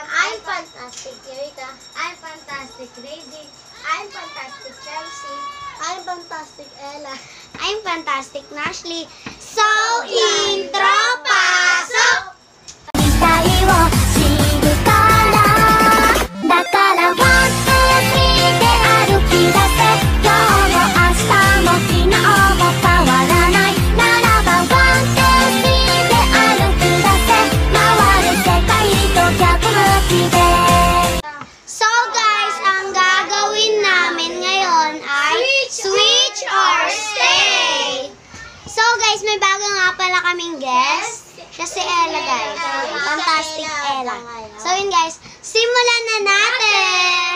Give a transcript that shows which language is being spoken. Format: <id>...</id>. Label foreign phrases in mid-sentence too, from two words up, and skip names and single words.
<en>I'm fantastic, Erika. I'm fantastic, Crazy. I'm fantastic, Chelsea. I'm fantastic, Ella. I'm fantastic,</en> <tl>Nashley. So, intro, pasok!</tl> <ja>だから</ja> <en>one, two, three</en> <ja>で歩き出せ。今日も明日も昨日も変わらないならば</ja> <en>one, two, three</en> <ja>で歩き出せ。回る世界と逆向きで。</ja> <tl>So guys, ang gagawin namin ngayon ay</tl> <en>switch or stay.</en> <tl>So guys, may bago nga pala kaming guest. Siya si Ella guys. Fantastic Ella. So yun guys, simulan na natin!</tl>